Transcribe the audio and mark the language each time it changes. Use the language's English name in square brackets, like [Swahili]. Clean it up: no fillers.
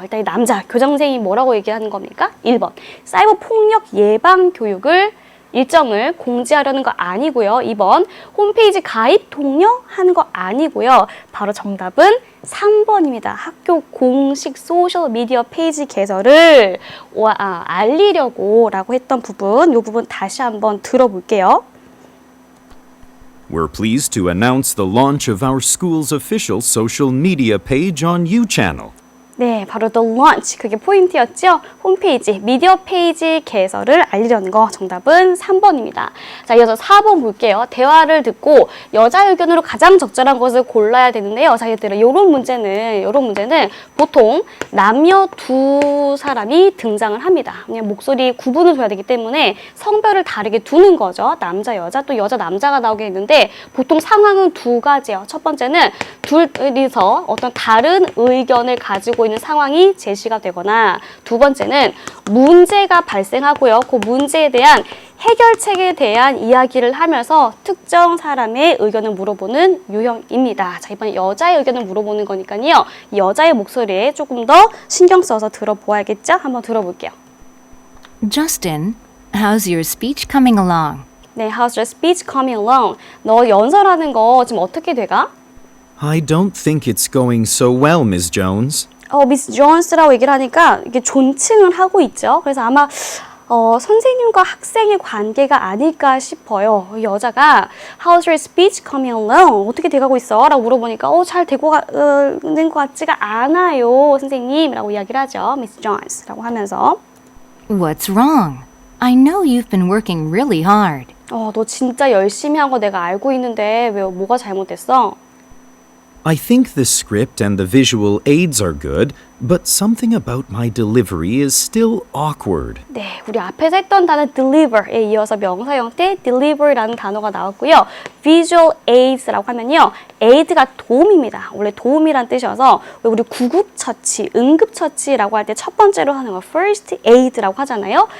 [Korean] 일단 이 남자 교장 선생님이 뭐라고 얘기하는 겁니까? 1번, 사이버 폭력 예방 교육을 일정을 공지하려는 거 아니고요. 2번, 홈페이지 가입 독려하는 거 아니고요. 바로 정답은 3번입니다. 학교 공식 소셜미디어 페이지 개설을 알리려고 라고 했던 부분, 이 부분 다시 한번 들어볼게요. [English] We're pleased to announce the launch of our school's official social media page on U-channel. [Korean] 네, 바로 [English] the launch, [Korean] 그게 포인트였죠. 홈페이지, 미디어 페이지 개설을 알리려는 거. 정답은 3번입니다. 자, 이어서 4번 볼게요. 대화를 듣고 여자 의견으로 가장 적절한 것을 골라야 되는데요. 자, 얘들아, 요런 문제는 보통 남녀 두 사람이 등장을 합니다. 그냥 목소리 구분을 줘야 되기 때문에 성별을 다르게 두는 거죠. 남자, 여자, 또 여자, 남자가 나오게 있는데 보통 상황은 두 가지예요. 첫 번째는 둘이서 어떤 다른 의견을 가지고 있는 상황이 제시가 되거나, 두 번째는 문제가 발생하고요. 그 문제에 대한 해결책에 대한 이야기를 하면서 특정 사람의 의견을 물어보는 유형입니다. 자, 이번에 여자의 의견을 물어보는 거니까요. 여자의 목소리에 조금 더 신경 써서 들어보아야겠죠? 한번 들어볼게요. [English] Justin, how's your speech coming along? [Korean] 네, [English] how's your speech coming along? [Korean] 너 연설하는 거 지금 어떻게 돼가? [English] I don't think it's going so well, Ms. Jones. [Korean] 미스 존스라고 얘기를 하니까 이게 존칭을 하고 있죠. 그래서 아마 선생님과 학생의 관계가 아닐까 싶어요. 여자가 [English] How's your speech coming along? [Korean] 어떻게 돼가고 있어? 라고 물어보니까 잘 되고 있는 것 같지가 않아요, 선생님. 라고 이야기를 하죠. 미스 존스라고 하면서. [English] What's wrong? I know you've been working really hard. [Korean] 너 진짜 열심히 한 거 내가 알고 있는데 왜 뭐가 잘못됐어? [English] I think the script and the visual aids are good, but something about my delivery is still awkward. [Korean] 네, 우리 앞에서 했던 단어 deliver에 이어서 명사 형태 deliver라는 단어가 나왔고요. visual aids라고 하면요. aid가 도움입니다. 원래 도움이란 뜻이어서 왜 우리 구급처치, 응급처치라고 할 때 첫 번째로 하는 거 first aid라고 하잖아요.